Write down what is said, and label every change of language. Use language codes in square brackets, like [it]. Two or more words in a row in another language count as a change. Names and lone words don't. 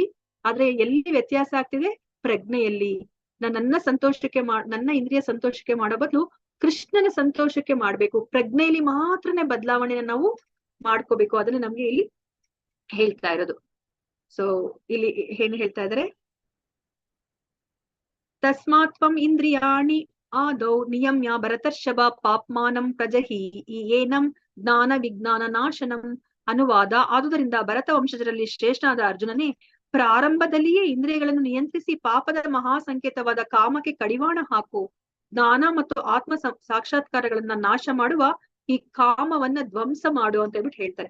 [kn] ಆದ್ರೆ ಎಲ್ಲಿ ವ್ಯತ್ಯಾಸ ಆಗ್ತಿದೆ, ಪ್ರಜ್ಞೆಯಲ್ಲಿ. ನನ್ನ ಸಂತೋಷಕ್ಕೆ ನನ್ನ ಇಂದ್ರಿಯ ಸಂತೋಷಕ್ಕೆ ಮಾಡೋ ಬದಲು ಕೃಷ್ಣನ ಸಂತೋಷಕ್ಕೆ ಮಾಡ್ಬೇಕು. ಪ್ರಜ್ಞೆಯಲ್ಲಿ ಮಾತ್ರನೇ ಬದಲಾವಣೆನ ನಾವು ಮಾಡ್ಕೋಬೇಕು. ಅದನ್ನ ನಮ್ಗೆ ಇಲ್ಲಿ ಹೇಳ್ತಾ ಇರೋದು. ಸೊ ಇಲ್ಲಿ ಏನ್ ಹೇಳ್ತಾ ಇದಾರೆ, [sa] ತಸ್ಮಾತ್ವಂ ಇಂದ್ರಿಯಾಣಿ ಆದೌ ನಿಯಮ್ಯ ಭರತರ್ಷಭ ಪಾಪ್ಮಾನಂ ಪ್ರಜಹಿ ಏನಂ ಜ್ಞಾನ ವಿಜ್ಞಾನ ನಾಶನಂ. [kn] ಅನುವಾದ: ಆದುದರಿಂದ ಭರತ ವಂಶಜರಲ್ಲಿ ಶ್ರೇಷ್ಠನಾದ ಅರ್ಜುನನೇ, ಪ್ರಾರಂಭದಲ್ಲಿಯೇ ಇಂದ್ರಿಯಗಳನ್ನು ನಿಯಂತ್ರಿಸಿ ಪಾಪದ ಮಹಾ ಸಂಕೇತವಾದ ಕಾಮಕ್ಕೆ ಕಡಿವಾಣ ಹಾಕು. ಜ್ಞಾನ ಮತ್ತು ಆತ್ಮ ಸಾಕ್ಷಾತ್ಕಾರಗಳನ್ನ ನಾಶ ಮಾಡುವ ಈ ಕಾಮವನ್ನ ಧ್ವಂಸ ಮಾಡು ಅಂತ ಹೇಳ್ಬಿಟ್ಟು ಹೇಳ್ತಾರೆ.